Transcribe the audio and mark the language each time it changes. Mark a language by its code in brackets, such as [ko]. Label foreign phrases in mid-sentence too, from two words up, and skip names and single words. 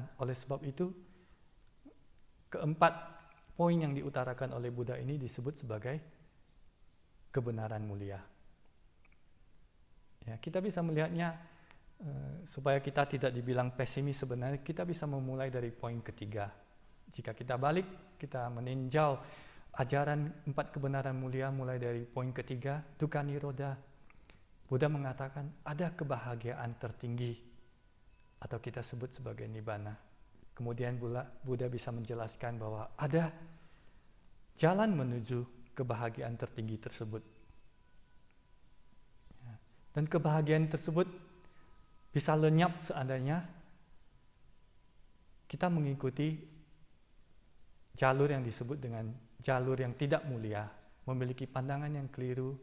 [id] Oleh sebab itu, keempat poin yang diutarakan oleh Buddha ini disebut sebagai kebenaran mulia. Ya, kita bisa melihatnya supaya kita tidak dibilang pesimis. Sebenarnya kita bisa memulai dari poin ketiga. Jika kita balik, kita meninjau ajaran 4 kebenaran mulia mulai dari poin ketiga, [pi] dukkha nirodha. [id] Buddha mengatakan ada kebahagiaan tertinggi atau kita sebut sebagai nibbana. Kemudian Buddha bisa menjelaskan bahwa ada jalan menuju kebahagiaan tertinggi tersebut. Dan kebahagiaan tersebut bisa lenyap seandainya kita mengikuti jalur yang disebut dengan jalur yang tidak mulia, memiliki pandangan yang keliru.